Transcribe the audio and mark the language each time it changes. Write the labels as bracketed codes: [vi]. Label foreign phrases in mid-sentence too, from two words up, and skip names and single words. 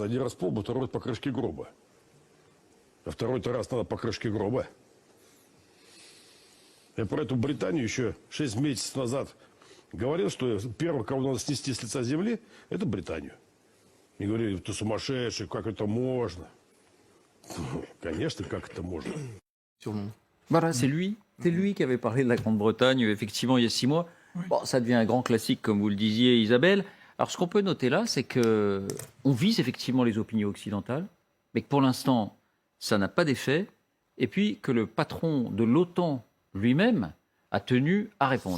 [ru] Один раз по лбу, второй по крышке гроба. А второй-то раз надо по крышке гроба. Я про эту Британию еще 6 месяцев назад говорил, что первого, кого надо снести с лица земли, это Британию. И говорили, ты сумасшедший, как это можно? Конечно, как это можно. [fr] Voilà, c'est lui qui avait parlé de la Grande-Bretagne, effectivement, il y a 6 mois. Oui. Bon, ça devient un grand classique, comme vous le disiez, Isabelle. Alors, ce qu'on peut noter là, c'est qu'on vise effectivement les opinions occidentales, mais que pour l'instant, ça n'a pas d'effet, et puis que le patron de l'OTAN lui-même a tenu à répondre.